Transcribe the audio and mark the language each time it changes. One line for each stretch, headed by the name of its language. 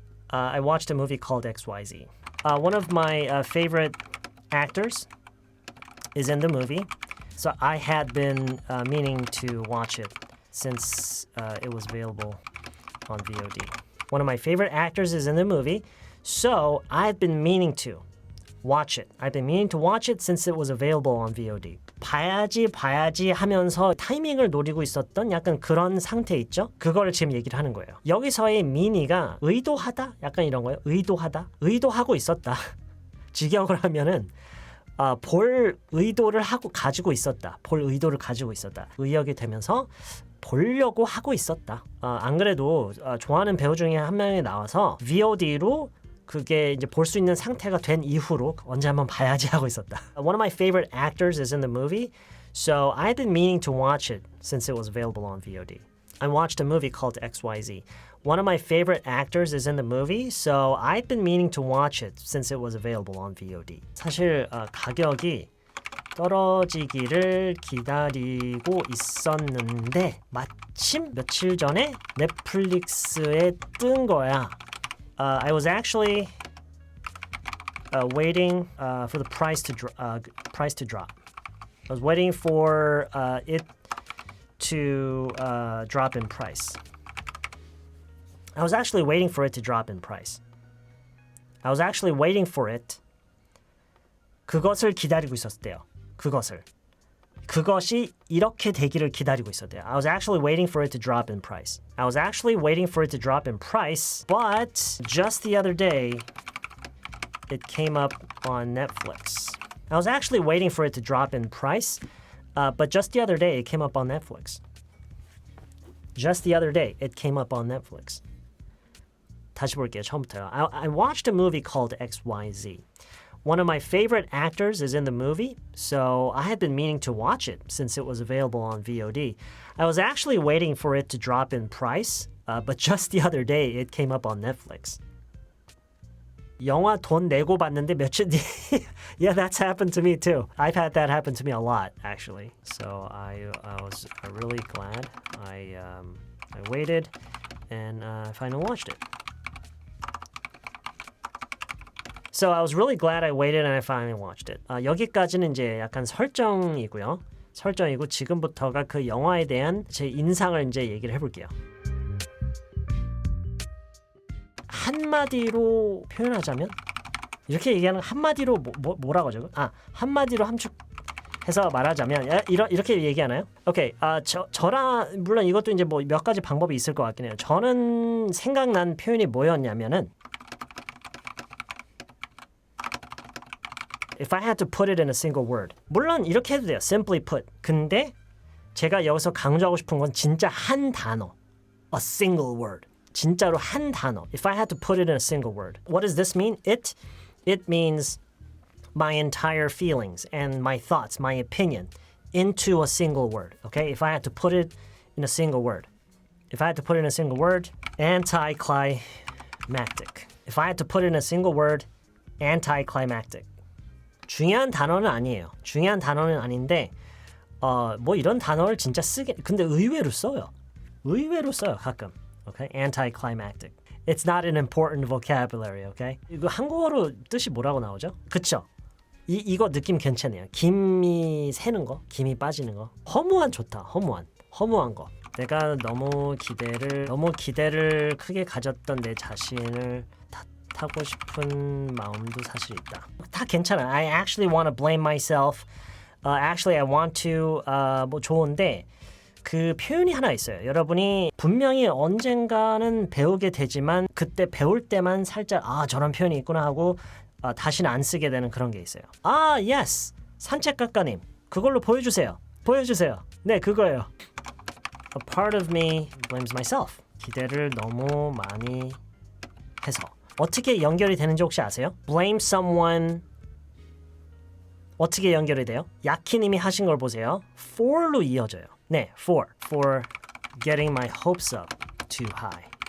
English: I watched a movie called XYZ. One of my favorite actors is in the movie. So I had been meaning to watch it since it was available on VOD. One of my favorite actors is in the movie. So I had been meaning to watch it. I've been meaning to watch it since it was available on VOD.
Korean: 봐야지 하면서 타이밍을 노리고 있었던 약간 그런 상태 있죠? 그거를 지금 얘기를 하는 거예요. 여기서의 mean이가 의도하다? 약간 이런 거예요. 의도하다? 의도하고 있었다. 직역을 하면은 볼 의도를 가지고 있었다. 볼 의도를 가지고 있었다. 의역이 되면서 보려고 하고 있었다. 안 그래도 좋아하는 배우 중에 한 명이 나와서 VOD로 그게 이제 볼 수 있는 상태가 된 이후로 언제 한번 봐야지 하고 있었다.
English: One of my favorite actors is in the movie, so I've been meaning to watch it since it was available on VOD. I watched a movie called XYZ. One of my favorite actors is in the movie, so I've been meaning to watch it since it was available on VOD.
Korean: 사실 가격이 떨어지기를 기다리고 있었는데 마침 며칠 전에 넷플릭스에 뜬 거야.
English: I was actually waiting for the price to drop. I was waiting for it to drop in price. I was actually waiting for it to drop in price. I was actually waiting for it.
Korean: 그것을 기다리고 있었대요. 그것이 이렇게 되기를 기다리고 있었대요.
English: I was actually waiting for it to drop in price. I was actually waiting for it to drop in price, but just the other day, it came up on Netflix. I was actually waiting for it to drop in price, but just the other day, it came up on Netflix. Just the other day, it came up on Netflix.
Korean: 다시 볼게요. 처음부터요.
English: I watched a movie called XYZ. One of my favorite actors is in the movie, so I had been meaning to watch it since it was available on VOD. I was actually waiting for it to drop in price, but just the other day, it came up on Netflix.
Korean: 영화 돈 내고 봤는데 며칠 뒤에
English: Yeah, that's happened to me too. I've had that happen to me a lot, actually. So I was really glad I waited and finally watched it. So I was really glad I waited and I finally watched it.
Korean: 여기까지는 이제 약간 설정이고요. 설정이고 지금부터가 그 영화에 대한 제 인상을 이제 얘기를 해볼게요. 한마디로 표현하자면 이렇게 얘기하는 한마디로 뭐라고 하죠? 한마디로 함축해서 말하자면 이렇게 얘기하나요? 오케이. 저랑 물론 이것도 이제 뭐 몇 가지 방법이 있을 것 같긴 해요. 저는 생각난 표현이 뭐였냐면은
English: If I had to put it in a single word.
Korean: 물론 이렇게 해도 돼요.
English: Simply put.
Korean: 근데 제가 여기서 강조하고 싶은 건 진짜 한 단어.
English: A single word.
Korean: 진짜로 한 단어.
English: If I had to put it in a single word. What does this mean? It means my entire feelings and my thoughts, my opinion into a single word. Okay? If I had to put it in a single word. If I had to put it in a single word, anticlimactic. If I had to put it in a single word, anticlimactic.
Korean: 중요한 단어는 아니에요. 중요한 단어는 아닌데 뭐 이런 단어를 진짜 근데 의외로 써요. 가끔.
English: Okay? Anticlimactic. It's not an important vocabulary, okay?
Korean: 이거 한국어로 뜻이 뭐라고 나오죠? 그쵸? 이거 느낌 괜찮아요. 김이 새는 거, 김이 빠지는 거. 허무한 좋다. 허무한 거. 내가 너무 기대를 크게 가졌던 내 자신을 하고 싶은 마음도 사실 있다. 다 괜찮아.
English: I actually want to blame myself. Actually, I want to
Korean: 뭐 좋은데 그 표현이 하나 있어요. 여러분이 분명히 언젠가는 배우게 되지만 그때 배울 때만 살짝 저런 표현이 있구나 하고 다시는 안 쓰게 되는 그런 게 있어요. yes. 산책각가님. 그걸로 보여주세요. 네, 그거예요.
English: A part of me blames myself.
Korean: 기대를 너무 많이 해서. 어떻게 연결이 되는지 혹시 아세요?
English: Blame someone
Korean: 어떻게 연결이 돼요? 야키님이 하신 걸 보세요. for로 이어져요.
English: 네, for getting my hopes up too high.